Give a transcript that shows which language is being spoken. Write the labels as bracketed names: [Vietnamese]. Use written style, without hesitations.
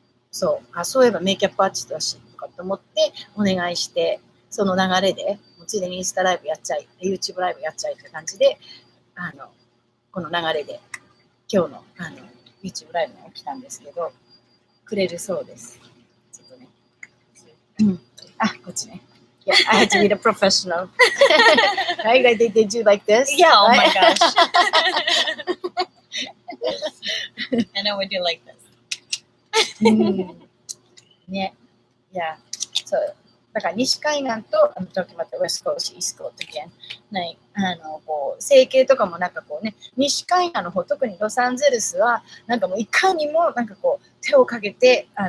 [Japanese] そういえばメイキャップアーティストだしとかと思ってお願いして、その流れでもうついでにインスタライブやっちゃい YouTube ライブやっちゃいって感じでこの流れで今日のYouTube ライブに起きたんですけど、くれるそうです。ちょっとね、こっちね。 [English] Yeah, I had to be the professional. Right? Like they did you like this? Yeah, oh right? my gosh. And I would do like this. ね。Yeah. So, [Japanese] だから西海岸と [English] talking about the West Coast, East Coast again. [Japanese] ね、こう整形とかもなんかこうね、西海岸の方、特にロサンゼルスはなんかもういかにもなんかこう手をかけて